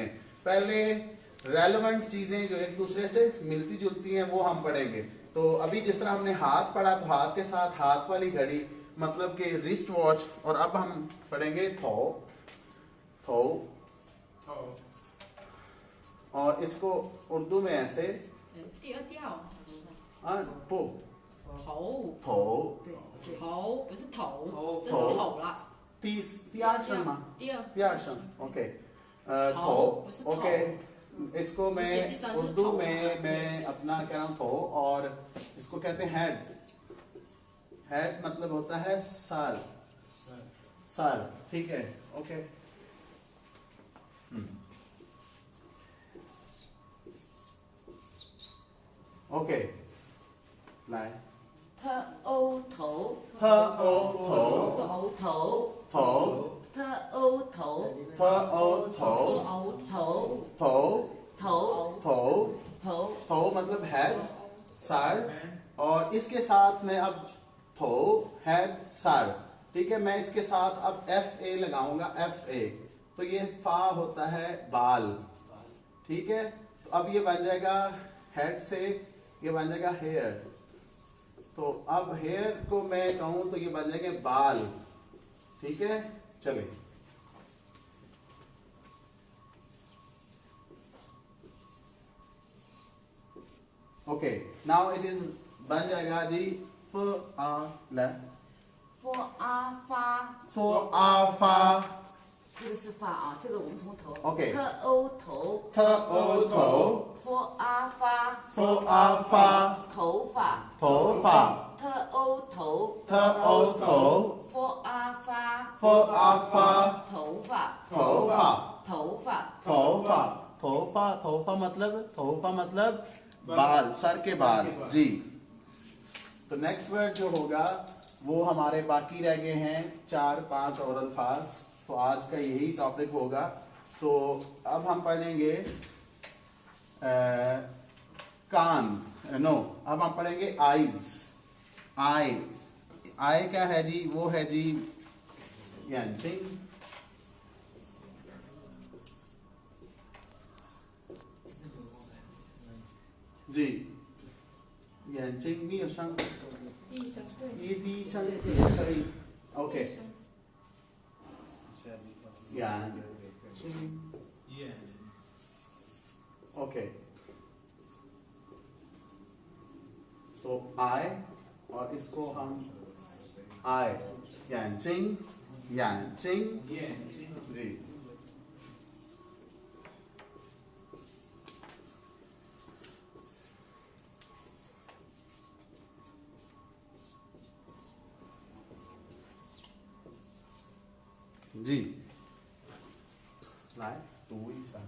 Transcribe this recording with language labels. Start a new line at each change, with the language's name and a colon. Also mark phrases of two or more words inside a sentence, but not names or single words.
Hindi: पहले रेलेवेंट चीजें जो एक दूसरे से मिलती जुलती हैं वो हम पढ़ेंगे। तो अभी जिस तरह हमने हाथ पढ़ा, तो हाथ के साथ हाथ वाली घड़ी मतलब कि
English: wrist watch.
Hindi: और अब हम पढ़ेंगे
Chinese: 头，头,
Hindi: और इसको उर्दू में ऐसे
Chinese: 第二调， पो 头 थो 头不是头，这头是头啦。第二声吗？第二第二声 ओके 头 थो 不是头
Hindi: ओके। इसको मैं इसी के साथ से उर्दू
Chinese: थो।
Hindi: में मैं अपना कह रहा हूँ थो, और इसको कहते हैं हेड। हेड मतलब होता है सर, सर, ठीक है ओके।
Chinese: ओके लाए 特欧头，特欧头头， थो 特欧头，特欧头头头， थो 头， थो 头，
Hindi: थो मतलब हेड, सर। और इसके साथ में अब थो, हेड, सर, ठीक है। मैं इसके साथ अब एफ ए लगाऊंगा, एफ ए, तो ये फा होता है बाल, ठीक है। तो अब ये बन जाएगा हेड से, ये बन जाएगा हेयर। तो अब हेयर को मैं कहूं तो ये बन जाएंगे बाल, ठीक है। चलिए ओके,
English: now it is
Hindi: बन जाएगा जी फ आ ल
Chinese: 佛阿发，佛阿发这个是发啊，这个我们从头。 OK 特欧头，特欧头佛阿发，佛阿发头发，头发特欧头，特欧头佛阿发，佛阿发头发，头发头发，头发，头发，头发
Hindi: मतलब बाल, सर के बाल जी। तो नेक्स्ट वर्ड जो होगा वो हमारे बाकी रह गए हैं 4-5 और अल्फाज। तो आज का यही टॉपिक होगा। तो अब हम पढ़ेंगे कान, नो, अब हम पढ़ेंगे आईज। आई, आई क्या है जी? वो है जी यांचिंग जी,
Chinese: 眼睛没有伤，第一声对，一滴伤也可以。OK， 眼睛 OK，
Hindi: तो आई और इसको हम आई,
Chinese: 眼睛 眼睛 जी।
Hindi: जी,
Chinese: 来读一下。